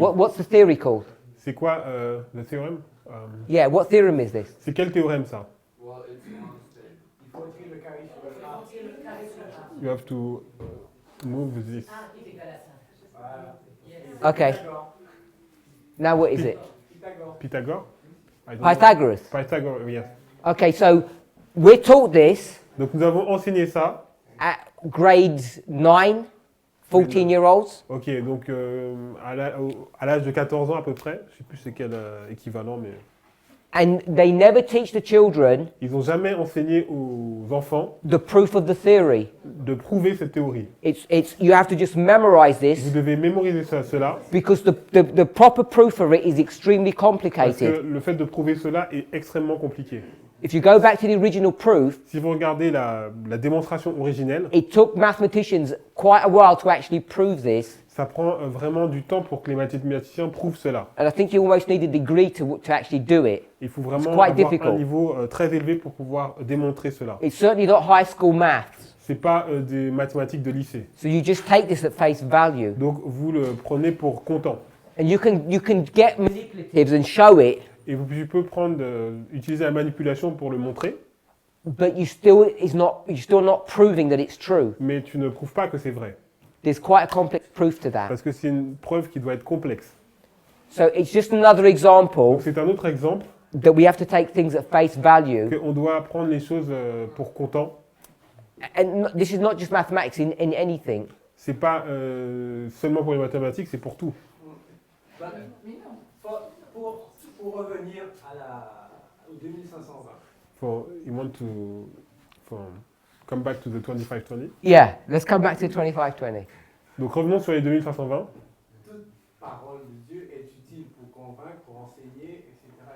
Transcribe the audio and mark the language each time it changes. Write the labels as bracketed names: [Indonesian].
[English] What's the theory called? [French] C'est quoi le théorème? [English] Yeah, what theorem is this? [French] C'est quel théorème ça? [English] Well, it's one state. [French] Il faut retirer le carré sur le A. [English] You have to move this. [French] Voilà. [English] Okay, [French] Pythagore. [English] now what is it? [French] Pythagore. [English] Pythagore? I don't know. Pythagoras. Pythagore, yes. Okay, so we're taught this [French] Donc nous avons enseigné ça. [English] at grades 9, 14-year-olds. [French] Ok, donc à l'âge de 14 ans à peu près, je sais plus c'est quel équivalent, mais [English] And they never teach the children [French] ils n'ont jamais enseigné aux enfants [English] the proof of the theory. [French] de prouver cette théorie. [English] You have to just memorize [French] Vous [English] this [French] devez mémoriser cela, [English] because the proper proof of it is extremely [French] parce que [English] complicated. [French] le fait de prouver cela est extrêmement compliqué. [English] If you go back to the original proof, [French] Si vous regardez la démonstration originelle, [English] it took mathematicians quite a while to actually prove this. [French] ça prend vraiment du temps pour que les mathématiciens prouvent cela. [English] And I think you almost need a degree to actually do it. [French] Il faut vraiment [English] It's quite [French] avoir [English] difficult. [French] un niveau très élevé pour pouvoir démontrer cela. [English] It's certainly not high school maths. [French] C'est pas des mathématiques de lycée. [English] So you just take this at face value. [French] Donc vous le prenez pour comptant. [English] And you can get manipulatives and show it, [French] Et tu peux utiliser la manipulation pour le montrer, [English] but you're still not proving that it's true. [French] mais tu ne prouves pas que c'est vrai. [English] There's quite a complex proof to that. [French] Parce que c'est une preuve qui doit être complexe. [English] So it's just another example [French] Donc c'est un autre exemple [English] that we have to take things at face value. [French] qu'on doit prendre les choses pour comptant. [English] And this is not just mathematics in anything. [French] C'est pas seulement pour les mathématiques, c'est pour tout. Bah, pour revenir au 2520. [English] You want to come back to the 2520. Yeah, let's come back to 2520. [French] Donc revenons sur les 2520. Toute parole de Dieu est utile pour convaincre, pour enseigner, etc.